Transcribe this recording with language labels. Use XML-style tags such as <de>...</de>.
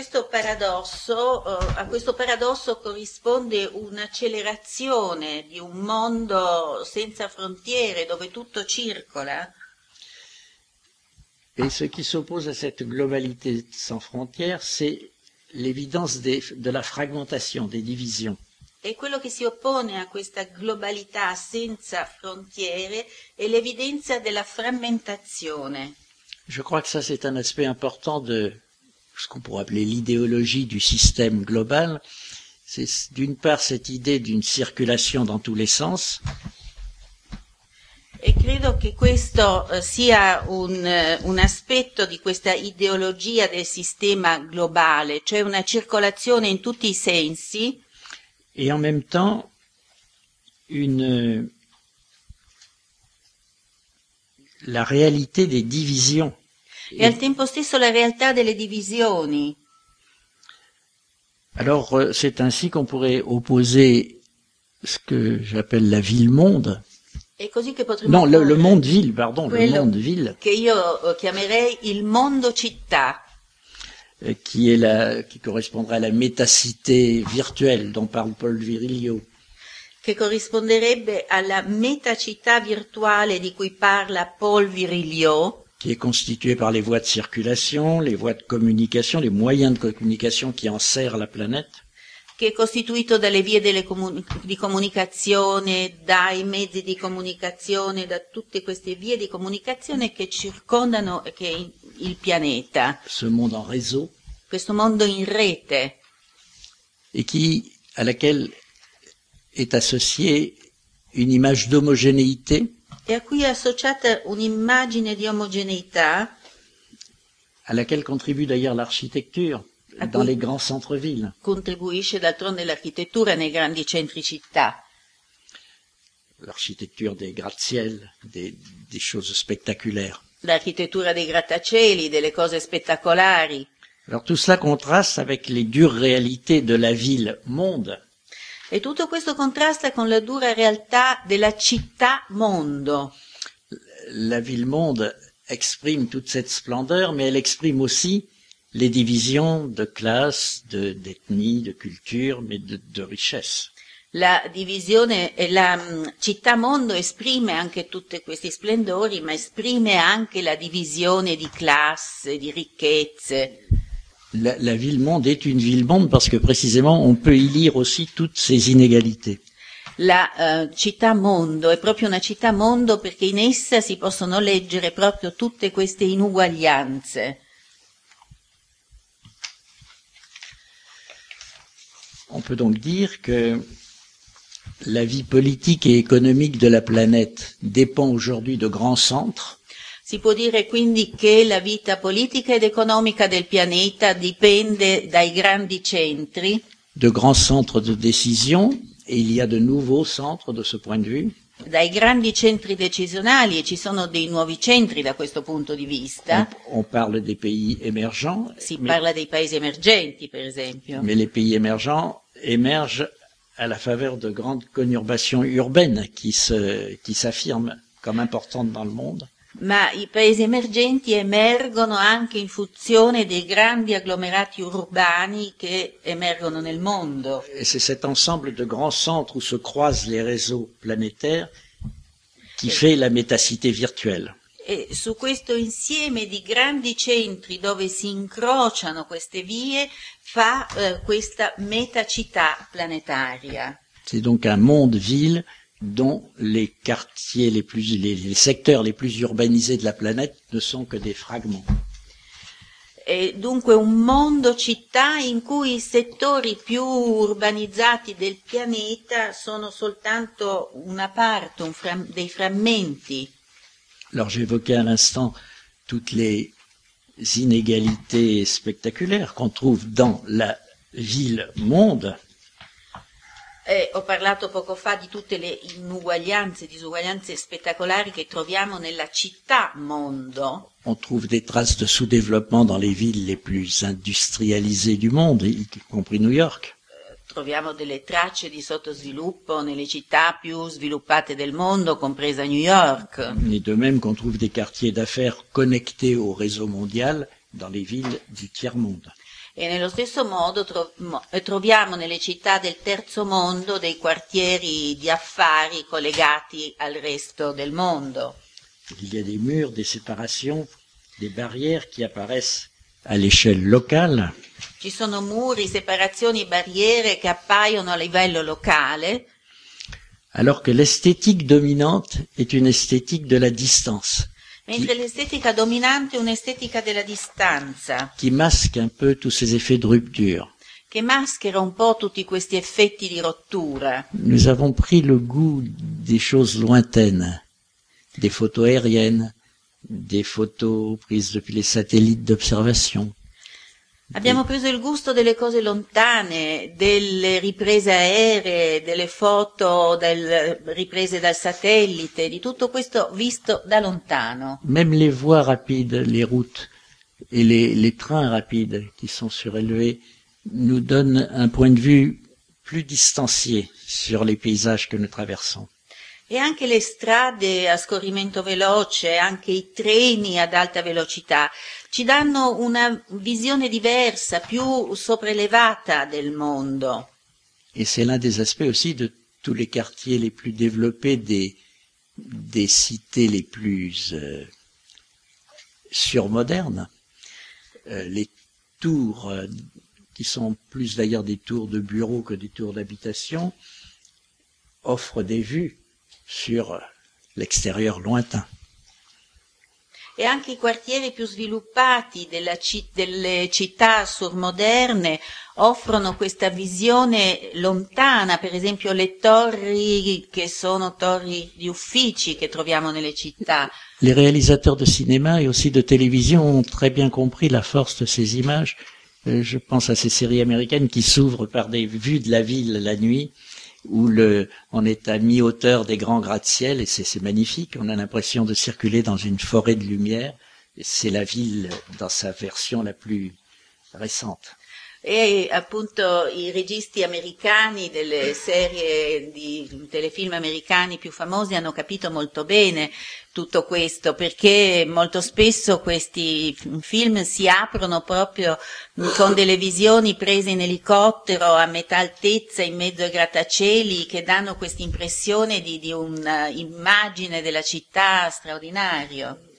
<it>A questo paradosso corrisponde un'accelerazione di un mondo senza frontiere dove tutto circola.</it> <fr>Et ce qui s'oppose à cette globalité sans frontières, c'est l'évidence de la fragmentation, des divisions.</fr> <it>E quello che si oppone a questa globalità senza frontiere è l'evidenza della frammentazione.</it> <fr>Je crois que ça c'est un aspect important de ce qu'on pourrait appeler l'idéologie du système global. C'est d'une part cette idée d'une circulation dans tous les sens.</fr> <it>E credo che questo sia un aspetto di questa ideologia del sistema globale, cioè una circolazione in tutti i sensi.</it> <fr>Et en même temps, la réalité des divisions.</fr> <it>Et al tempo stesso la realtà delle divisioni.</it> <fr>Alors, c'est ainsi qu'on pourrait opposer ce que j'appelle la ville-monde.</fr> <it>Et così che potremmo.</it> <fr>Non, le monde-ville, pardon, le monde-ville.</fr> <it>Che io chiamerei il mondo-città.</it> <fr>Qui correspondrait à la métacité virtuelle dont parle Paul Virilio.</fr> <it>Che corrisponderebbe alla metacità virtuale di cui parla Paul Virilio.</it> <fr>Qui est constituée par les voies de circulation, les voies de communication, les moyens de communication qui enserrent la planète.</fr> <it>Che è costituito dalle vie delle di comunicazione, dai mezzi di comunicazione, da tutte queste vie di comunicazione che circondano il pianeta.</it> <fr>Ce monde en réseau.</fr> <it>Questo mondo in rete.</it> <fr>Et qui, à laquelle est associée une image d'omogénéité.</fr> <it>E a cui è associata un'immagine di omogeneità.</it> <fr>À laquelle contribue d'ailleurs l'architecture. Dans les grands centres-villes.</fr> <it>Contribuisce d'altronde l'architettura nei grandi centri città.</it> <fr>L'architecture des gratte-ciel, des choses spectaculaires.</fr> <it>L'architettura dei grattacieli, delle cose spettacolari.</it> <fr>Alors tout cela contraste avec les dures réalités de la ville-monde.</fr> <it>E tutto questo contrasta con la dura realtà della città-mondo.</it> <fr>La ville-monde exprime toute cette splendeur, mais elle exprime aussi les divisions de classe, d'ethnie, de culture, mais de richesse.</fr> <it>La divisione, la città-mondo esprime anche tutti questi splendori, ma esprime anche la divisione di classe, di ricchezze.</it> <fr>La ville-monde est une ville-monde parce que précisément on peut y lire aussi toutes ces inégalités.</fr> <it>La città-mondo è proprio una città-mondo perché in essa si possono leggere proprio tutte queste inuguaglianze.</it> <fr>On peut donc dire que la vie politique et économique de la planète dépend aujourd'hui de grands centres.</fr> <it>Si può dire quindi che la vita politica ed economica del pianeta dipende dai grandi centri.</it> <fr>De grands centres de décision, et il y a de nouveaux centres de ce point de vue.</fr> <it>Dai grandi centri decisionali e ci sono dei nuovi centri da questo punto di vista.</it> <fr>On parle des pays émergents.</fr> <it>Si parla dei paesi emergenti, per esempio.</it> <fr>Mais les pays émergents émergent à la faveur de grandes conurbations urbaines qui s'affirment comme importantes dans le monde.</fr> <it>Ma i paesi emergenti emergono anche in funzione dei grandi agglomerati urbani che emergono nel mondo.</it> <fr>Et c'est cet ensemble de grands centres où se croisent les réseaux planétaires qui fait la métacité virtuelle.</fr> <it>E su questo insieme di grandi centri dove si incrociano queste vie fa questa metacità planetaria.</it> <fr>C'est donc un monde-ville dont les quartiers les secteurs les plus urbanisés de la planète ne sont que des fragments.</fr> <it>è dunque un mondo città in cui i settori più urbanizzati del pianeta sono soltanto una parte, dei frammenti.</it> <fr>Alors j'évoquais à l'instant toutes les inégalités spectaculaires qu'on trouve dans la ville-monde.</fr> <it>Ho parlato poco fa di tutte le inuguaglianze, disuguaglianze spettacolari che troviamo nella città-mondo.</it> <fr>On trouve des traces de sous-développement dans les villes les plus industrialisées du monde, y compris New York.</fr> <it>Troviamo delle tracce di sottosviluppo nelle città più sviluppate del mondo, compresa New York.</it> <fr>Et de même qu'on trouve des quartiers d'affaires connectés au réseau mondial dans les villes du tiers-monde.</fr> <it>E nello stesso modo troviamo nelle città del terzo mondo dei quartieri di affari collegati al resto del mondo.</it> <fr>Il y a des murs, des séparations, des barrières qui apparaissent à l'échelle locale.</fr> <it>Ci sono muri, separazioni, barriere che appaiono a livello locale.</it> <fr>Alors que l'esthétique dominante est une esthétique de la distance.</fr> <it>Mentre l'estetica dominante è un'estetica della distanza.</it> <fr>Qui masque un peu tous ces effets de rupture.</fr> <it>Che maschera un po' tutti questi effetti di rottura.</it> <fr>Nous avons pris le goût des choses lointaines, des photos aériennes, des photos prises depuis les satellites d'observation.</fr> <it>Abbiamo preso il gusto delle cose lontane, delle riprese aeree, delle foto riprese dal satellite, di tutto questo visto da lontano.</it> <fr>Même les voies rapides, les routes et les trains rapides qui sont surélevés nous donnent un point de vue plus distancié sur les paysages que nous traversons.</fr> <it>E anche le strade a scorrimento veloce, anche i treni ad alta velocità, ci danno una visione diversa, più sopraelevata del mondo.</it> <fr>Et c'est l'un des aspects aussi de tous les quartiers les plus développés des cités les plus surmodernes, les tours qui sont plus d'ailleurs des tours de bureaux que des tours d'habitation offrent des vues sur l'extérieur lointain.</fr> <it>E anche i quartieri più sviluppati delle città surmoderne offrono questa visione lontana, per esempio le torri che sono torri di uffici che troviamo nelle città.</it> <fr>Les réalisateurs de cinéma et aussi de télévision ont très bien compris la force de ces images. Je pense à ces séries américaines qui s'ouvrent par des vues de la ville la nuit. Où on est à mi-hauteur des grands gratte-ciel et c'est magnifique. On a l'impression de circuler dans une forêt de lumière. C'est la ville dans sa version la plus récente.</fr> <it>E appunto i registi americani delle serie di telefilm americani più famosi hanno capito molto bene tutto questo, perché molto spesso questi film si aprono proprio con delle visioni prese in elicottero a metà altezza in mezzo ai grattacieli che danno questa impressione di un'immagine della città straordinario.</it>